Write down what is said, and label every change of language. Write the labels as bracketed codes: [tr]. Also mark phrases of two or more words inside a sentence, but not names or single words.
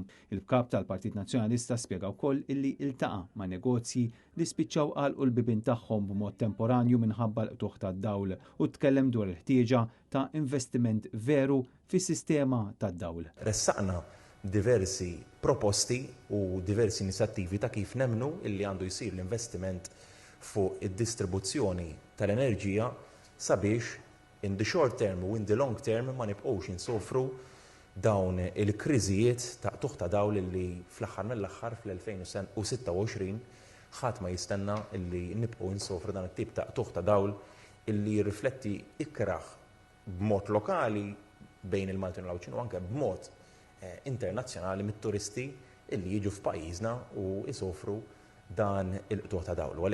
[mt] Il-kap tal-Partit Nazzjonalista spjega wkoll illi iltaqa' ma' negozji li spiċċaw għalqu l-bibien tagħhom b'mod temporanju minħabba l-qtuħ tad-dawl u tkellem dwar il-ħtieġa ta' investiment veru fis-sistema tad-dawl. Ressaqna diversi proposti u diversi inizjattivi ta' kif nemmnu illi għandu jsir l-investiment fuq id-distribuzzjoni tal-enerġija sabiex [en] in the short term [mt] u [en] in the long term [mt] ma nibqgħux insofru dawn il-kriżijiet ta' qtuħ ta' dawl li fl-aħħar mill-aħħar fl-2026 ħadd ma jistenna illi nibqgħu insofru dan it-tip ta' qtuħ ta' dawl illi jirrifletti ikraħ b'mod lokali bejn il-Maltin u l-Awċin u anke b'mod internazzjonali mit-turisti illi jiġu f'pajjiżna u jsofru dan il-qtuħ ta' dawl.